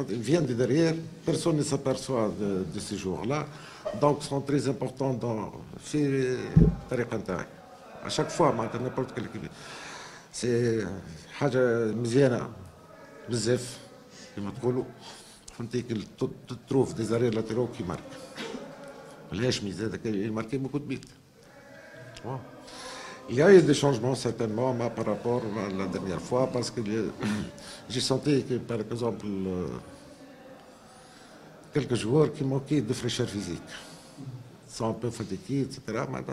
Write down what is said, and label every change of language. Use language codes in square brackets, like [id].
[fr] Ils viennent de derrière, personne ne s'aperçoit de ces jours-là. Donc, ils sont très importants dans à chaque fois, n'importe quelle équipe. C'est [ar] حاجة مزيانة بزاف كما تقولوا. [fr] Tu trouves des arrêts latéraux qui marquent. Il marquait beaucoup de buts. Il y a eu des changements certainement par rapport à la dernière fois parce que j'ai senti que par exemple quelques joueurs qui manquaient de fraîcheur physique sont un peu fatigués, etc.